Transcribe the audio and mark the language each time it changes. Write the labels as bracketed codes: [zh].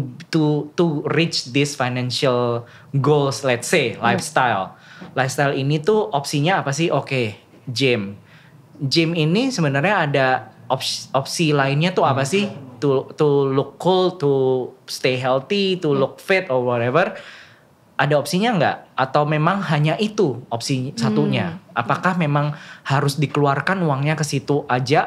[en] To reach this financial goals, let's say lifestyle. [id] Lifestyle ini tuh opsinya apa sih? Oke, gym. Gym ini sebenarnya ada opsi lainnya tuh apa sih? [en] To look cool, to stay healthy, to look fit or whatever. [id] ada opsinya nggak? Atau memang hanya itu opsi satunya? Apakah memang harus dikeluarkan uangnya ke situ aja?